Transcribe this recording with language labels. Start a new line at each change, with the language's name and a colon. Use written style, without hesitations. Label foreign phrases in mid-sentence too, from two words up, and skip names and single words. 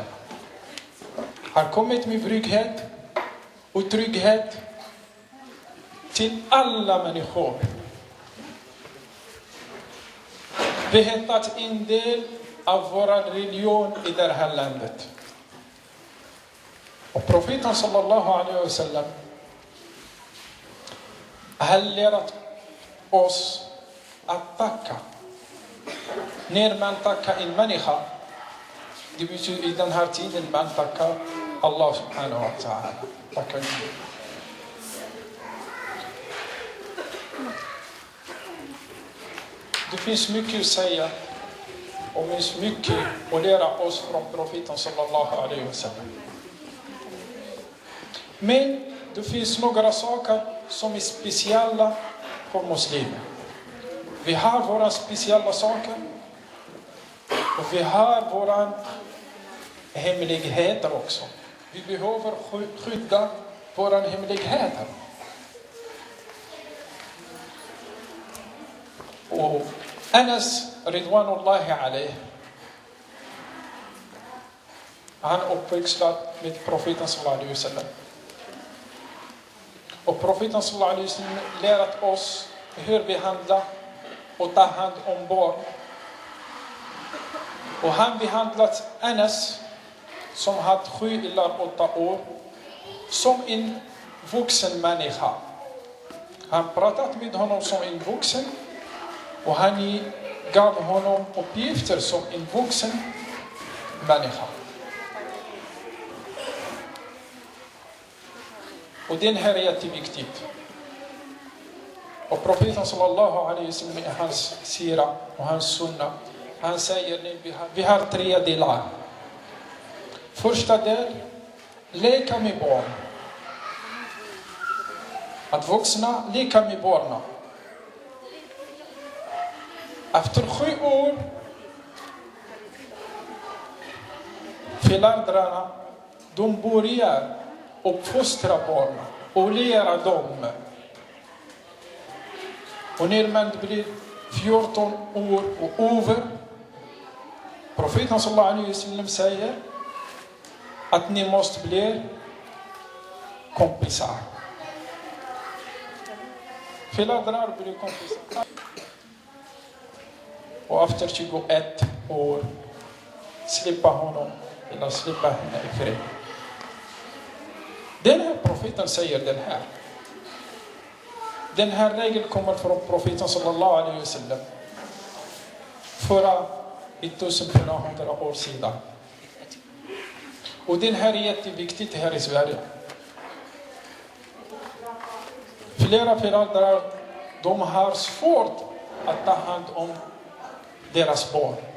Swedish: Har kommit med trygghet och trygghet till alla människor. Vi har tagit en del av vår religion i det här landet. Och profeten
Arabic: صلى الله عليه وسلم
Swedish: har lärt oss att tacka. När man tackar en människa, det betyder i den här tiden man tackar
Arabic: الله سبحانه وتعالى.
Swedish: Tackar Gud. Det finns mycket att säga och det finns mycket att lära oss från profeten
Arabic: صلى الله عليه وسلم.
Swedish: Men det finns några saker som är speciella för muslimer. Vi har våra speciella saker och vi har våra hemligheter också. Vi behöver skydda våra hemligheter. Och Anas
Arabic: رضوان الله عليه,
Swedish: han uppväxte med profeten
Arabic: صلى الله عليه وسلم.
Swedish: Och profeten
Arabic: صلى الله عليه وسلم
Swedish: lärt oss hur vi handlar och tar hand om barn. Och han behandlat Anas som hade 7 eller 8 år som en vuxen människa. Han pratade med honom som en vuxen och han gav honom uppgifter som en vuxen människa. Och den här är jätteviktigt. Och profeten
Arabic: صلى الله عليه وسلم
Swedish: i hans sira och hans sunna, han säger vi har 3 delar. Första del, leka med barn. Att vuxna leker med barnen. Efter 7 år, föräldrarna, de börjar uppfostra barnen och lära dem. Och när man blir 14 år och över, profeten
Arabic: صلى الله عليه وسلم
Swedish: säger att ni måste bli kompisar. Föräldrar blir kompisar. Och efter 21 år slippa honom eller slippa henne i fred. Den här profeten säger den här. Den här regeln kommer från profeten
Arabic: صلى الله عليه وسلم.
Swedish: För 1400 år sedan. Och den här är jätteviktigt här i Sverige. Flera föräldrar, de har svårt att ta hand om deras barn.